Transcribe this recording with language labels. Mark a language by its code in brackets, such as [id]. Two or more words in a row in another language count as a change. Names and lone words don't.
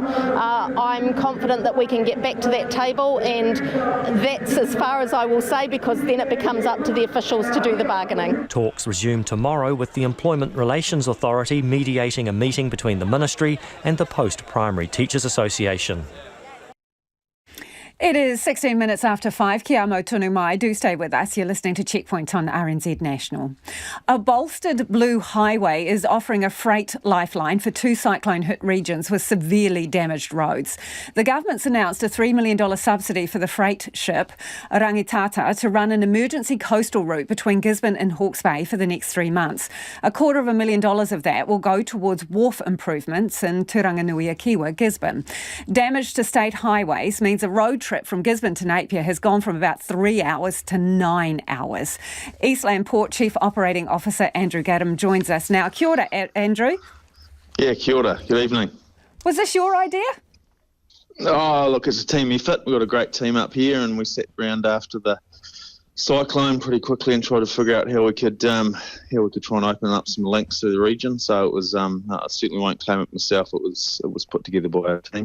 [en] I'm confident that we can get back to that table, and that's as far as I will say, because then it becomes up to the officials to do the bargaining. Talks resume tomorrow with the Employment Relations Authority mediating a meeting between the ministry and the Post-Primary Teachers Association. It is 16 minutes after 5. [mi] Kia amo tunu mai. [en] Do stay with us. You're listening to Checkpoint on RNZ National. A bolstered blue highway is offering a freight lifeline for 2 cyclone-hit regions with severely damaged roads. The government's announced a $3 million subsidy for the freight ship Rangitata to run an emergency coastal route between Gisborne and Hawke's Bay for the next 3 months. $250,000 of that will go towards wharf improvements in Turanganui-a-Kiwa, Gisborne. Damage to state highways means a road trip from Gisborne to Napier has gone from about 3 hours to 9 hours. Eastland Port Chief Operating Officer Andrew Gaddam joins us now. [mi] Kia ora, Andrew. Yeah, kia ora. [en] Good evening. Was this your idea? Oh, look, it's a team effort. We've got a great team up here, and we sat around after the cyclone pretty quickly and tried to figure out how we could try and open up some links to the region. So it was, I certainly won't claim it myself. It was put together by our team.